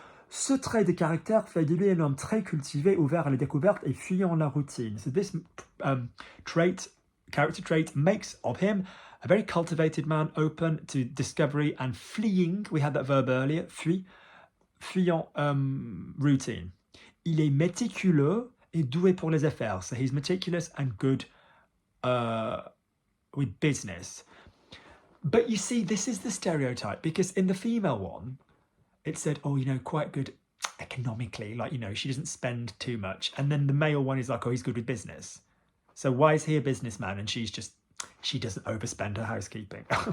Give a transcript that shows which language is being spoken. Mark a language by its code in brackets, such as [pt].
[fr] Ce trait de caractère fait de lui un homme très cultivé, ouvert à la découverte et fuyant la routine. [en] So this character trait makes of him a very cultivated man, open to discovery and fleeing. We had that verb earlier, fuyant routine. [fr] Il est méticuleux et doué pour les affaires. [en] So he's meticulous and good with business. But you see, this is the stereotype, because in the female one, it said, quite good economically, like, she doesn't spend too much. And then the male one is like, he's good with business. So why is he a businessman and she doesn't overspend her housekeeping?